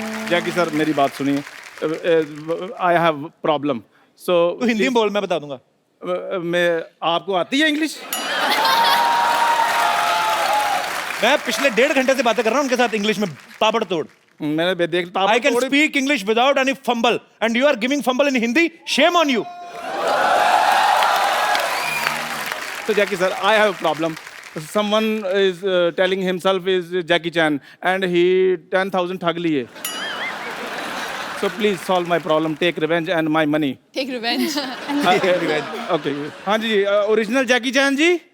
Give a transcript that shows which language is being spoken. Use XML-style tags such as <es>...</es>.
<hi>Jackie sir मेरी बात सुनिए.</hi> <en>I have problem. So</en> <hi>तू हिंदी में बोल, मैं बता दूंगा. मैं आपको आती है इंग्लिश? मैं पिछले 1.5 घंटे से बातें कर रहा हूँ उनके साथ इंग्लिश में ताबड़तोड़. मैंने देख</hi> <en>I can speak English without any fumble, and you are giving fumble in Hindi. Shame on you. So Jackie sir, I have a problem. Someone is telling himself is Jackie Chan and he 10,000</en> <hi>ठग लिए.</hi> <en>So please solve my problem. Take revenge and my money. Take revenge. Okay.</en> <hi>हाँ जी, original जैकी चैन जी.</hi>